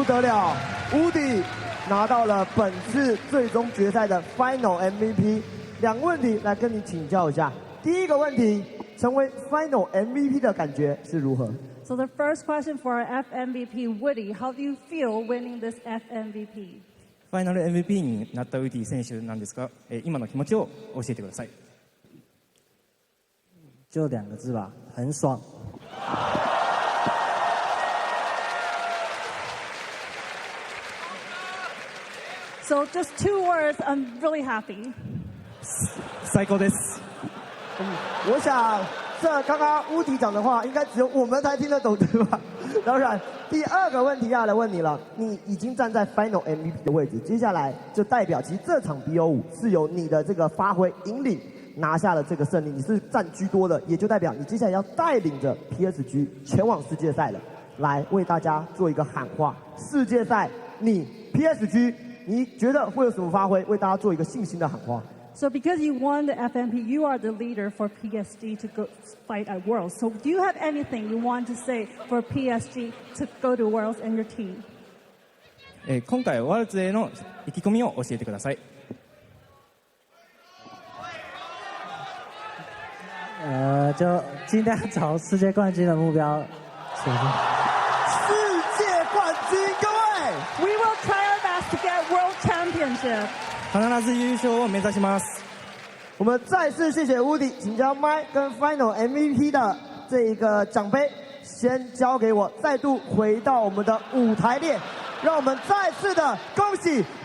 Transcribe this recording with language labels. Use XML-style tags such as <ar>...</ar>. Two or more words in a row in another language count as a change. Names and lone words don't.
<zh>得了，乌迪拿到了本次最终决赛的 Final MVP。两个问题来跟你请教一下。第一个问题，成为 Final MVP 的感觉是如何？</zh> <en>So the first question for our FMVP Woody, how do you feel winning this FMVP?</en> <ja>ファイナル MVP になったウディ選手なんですが、今の気持ちを教えてください。</ja> <zh>就2个字吧，很爽。</zh> <en>So just 2 words, I'm really happy.</en> <ja>最高です。</ja> <zh>我想这刚刚乌迪讲的话，应该只有我们才听得懂，对吧？当然，第二个问题要来问你了，你已经站在 Final MVP 的位置，接下来就代表其实这场 BO5是由你的这个发挥引领拿下了这个胜利，你是占居多的，也就代表你接下来要带领着 PSG 前往世界赛了，来为大家做一个喊话。世界赛，你 PSG， 你觉得会有什么发挥？为大家做一个信心的喊话。</zh> <en>So because you won the FMP, you are the leader for PSG to go fight at Worlds. So do you have anything you want to say for PSG to go to Worlds and your team?</en> <ja>今回ワールズへの意気込みを教えてください。</ja> <zh>就尽量朝世界冠军的目标前进。世界冠军，各位</zh> <en>We will try our best to get World Championship.</en> <ja>必ず優勝を目指します。</ja> <zh>我们再次谢谢 Woody， 请将麦跟 Final MVP 的这一个奖杯先交给我，再度回到我们的舞台列，让我们再次的恭喜</zh>